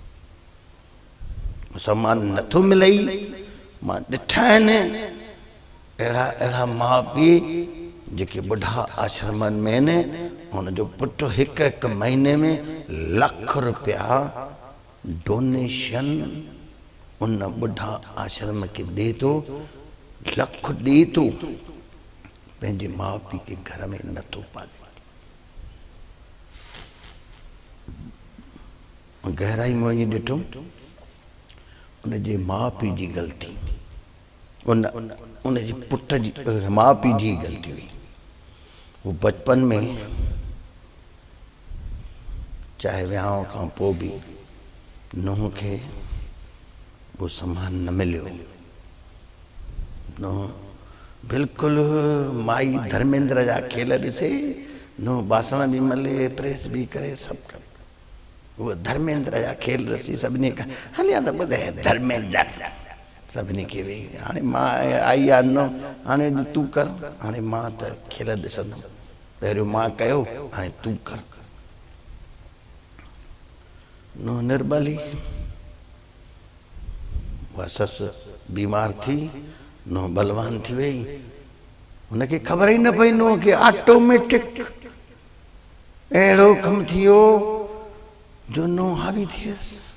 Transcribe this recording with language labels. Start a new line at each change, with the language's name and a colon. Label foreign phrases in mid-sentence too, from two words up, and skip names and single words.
Sindhi: सम्मान नथो मिलई, मां ॾिठा आहिनि अहिड़ा अहिड़ा माउ पीउ जेके ॿुढा आश्रमनि में आहिनि, हुनजो पुटु हिकु हिकु महीने में लख रुपया डोनेशन उन ॿुढा आश्रम खे ॾे थो, लख ॾे थो, पंहिंजे माउ पीउ खे घर में नथो पाले। गहराई में वञी ॾिठो, उनजे माउ पीउ जी ग़लती, उनजे पुट जी माउ पीउ जी ग़लती हुई। वो बचपन में चाहे विहांउ खां पोइ बि नुंहुं खे वो सम्मान न मिलियो। नुंहुं बिल्कुलु माई धर्मेंद्र जा खेल ॾिसे, नुंहुं बासण बि मले, प्रेस बि करे, सभु करे। वो धर्मेंद्र जा खेल ॾिसी सभिनी खां हलिया त ॿुधाए धर्मेंद्र, सभिनी खे वेही, हाणे मां आई आहे न, हाणे तूं कर, हाणे मां त खेल ॾिसंदुमि, पहिरियों मां कयो, हाणे तूं कर। नुंहुं निर्बली, उहा ससु बीमार थी, नुंहुं बलवान थी वई, हुनखे ख़बर ई न पई नुंहुं खे ऑटोमेटिक अहिड़ो कमु थी वियो जो नुंहुं हावी थी वियसि।